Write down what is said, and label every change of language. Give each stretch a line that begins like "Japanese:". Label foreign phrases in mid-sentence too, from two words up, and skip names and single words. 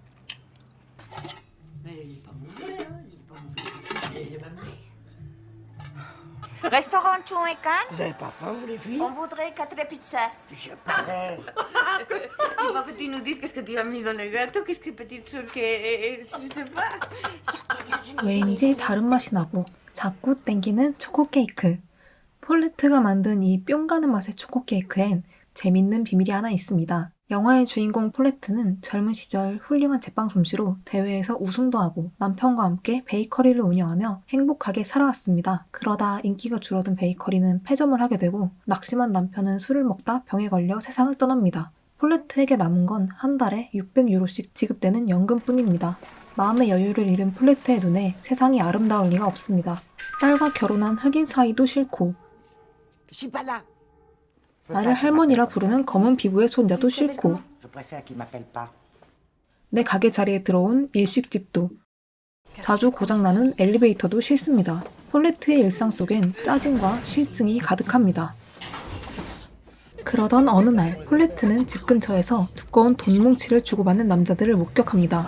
French: Mais il est pas mauvais, hein. Il est pas mauvais. Il est même né. Restaurant Chou et Cannes, Vous avez pas faim, vous, les filles? on voudrait 4 pizzas. Je parais. Il faut que tu nous dises qu'est-ce que tu as mis dans le gâteau, qu'est-ce que petite chose que... je sais pas.
Korean: 왠지 다른 맛이 나고 자꾸 땡기는 초코 케이크. 폴레트가 만든 이 뿅 가는 맛의 초코 케이크엔 재밌는 비밀이 하나 있습니다. 영화의 주인공 폴레트는 젊은 시절 훌륭한 제빵 솜씨로 대회에서 우승도 하고 남편과 함께 베이커리를 운영하며 행복하게 살아왔습니다. 그러다 인기가 줄어든 베이커리는 폐점을 하게 되고 낙심한 남편은 술을 먹다 병에 걸려 세상을 떠납니다. 폴레트에게 남은 건 한 달에 600유로씩 지급되는 연금뿐입니다. 마음의 여유를 잃은 폴레트의 눈에 세상이 아름다울 리가 없습니다. 딸과 결혼한 흑인 사이도 싫고
French: Je suis pas là.
Korean: 나를 할머니라 부르는 검은 피부의 손자도 싫고
French: Je préfère qu'il m'appelle pas.
Korean: 내 가게 자리에 들어온 일식집도 자주 고장나는 엘리베이터도 싫습니다. 폴레트의 일상 속엔 짜증과 실증이 가득합니다. 그러던 어느 날 폴레트는 집 근처에서 두꺼운 돈 뭉치를 주고받는 남자들을 목격합니다.